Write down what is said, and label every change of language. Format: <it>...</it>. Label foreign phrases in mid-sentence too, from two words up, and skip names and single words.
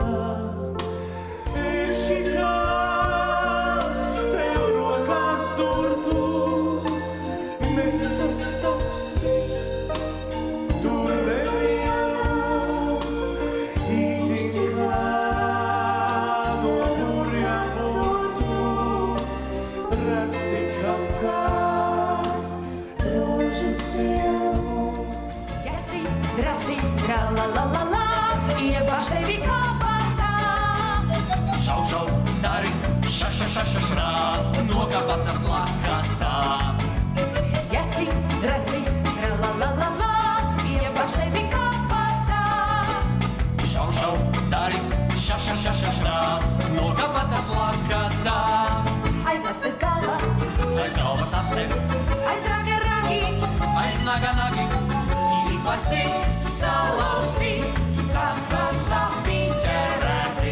<lv>Ir šī kāds tev rokās durtu, nesastapsi, tur nevienu, ītiņ kā no burja būtu, redz tik apkārt rožu sienu. Jaci, draci, tra la la la la, iebāž tevi kabatā. Šau, šau, dari, ša, ša, ša, ša, šrā, no kabatas lakatā. Jaci, draci, tra la la la la, iebāž tevi kabatā. Šau, šau, dari, ša, ša, ša, ša, šrā, no kabatas lakatā. Aiz astes galva, Aiz galvas ase, aiz raga ragi, aiz naga nagi, izlaisti, salauzti, sapiņķerēti.</lv>